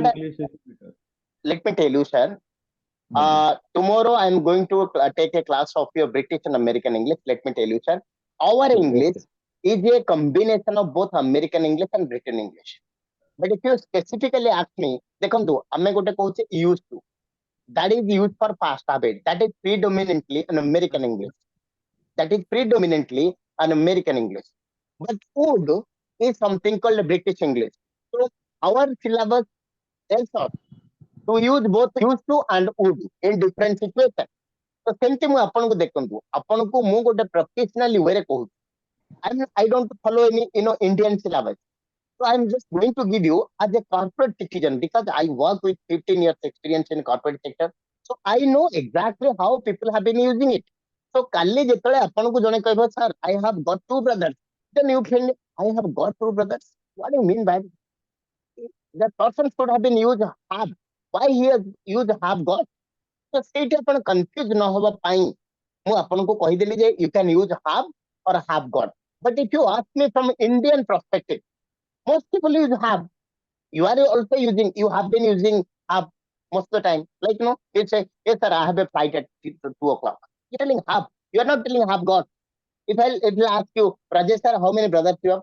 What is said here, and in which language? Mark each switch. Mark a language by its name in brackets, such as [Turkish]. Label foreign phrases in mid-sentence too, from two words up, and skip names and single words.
[English] English is better? let me tell you, sir. Tomorrow I'm going to take a class of your British and American English. Let me tell you, sir. Our English is a combination of both American English and Britain English. But if you specifically ask me, [Odia] देखो ଆମେ ଗୋଟେ କହୁଛେ [English] used to. That is used for past habit. That is predominantly an American English. That is predominantly an American English. But would is something called British English. So our syllabus tells us to use both used to and would in different situations. [Odia] So ସେମିତି ମୁଁ ଆପଣଙ୍କୁ ଦେଖନ୍ତୁ ଆପଣଙ୍କୁ ମୁଁ ଗୋଟେ [English] professional way [Odia] ରେ କହୁଛି. [English] I don't follow any Indian syllabus. So I'm just going to give you as a corporate citizen because I work with 15 years experience in corporate sector. So I know exactly how people have been using it. So [Odia] କାଲି ଯେତେବେଳେ ଆପଣଙ୍କୁ ଜଣେ କହିବ [English] sir I have got two brothers, then you can I have got two brothers. What do you mean by that person should have been used have? Why he has used have got? So [Odia] ସେଇଠି ଆପଣ confuse ନ ହବା ପାଇଁ ମୁଁ ଆପଣଙ୍କୁ କହିଦେଲି ଯେ [English] you can use have or have got. But if you ask me from Indian perspective, most people use have. You are also using, you have been using have most of the time. Like, you say, yes, sir, I have a flight at 2 o'clock. You're telling have. You are not telling have got. If I ask you, Rajesh, sir, how many brothers you have?